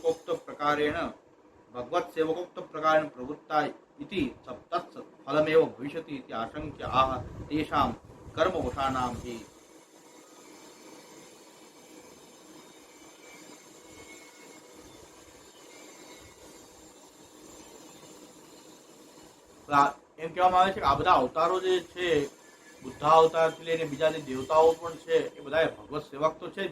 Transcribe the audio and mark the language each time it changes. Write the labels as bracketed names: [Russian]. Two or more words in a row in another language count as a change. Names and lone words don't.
[Sanskrit] सेवकोक्त प्रकारेण प्रवृत्ता इति तत्सत् फलमेव भविष्यति इति आशंक्य आह तेषां कर्मवशानां हि. [Gujarati] એમ કહેવામાં આવે છે કે આ બધા અવતારો જે છે, બુદ્ધાવતારથી લઈને બીજા જે દેવતાઓ પણ છે, એ બધા ભગવત સેવક તો છે.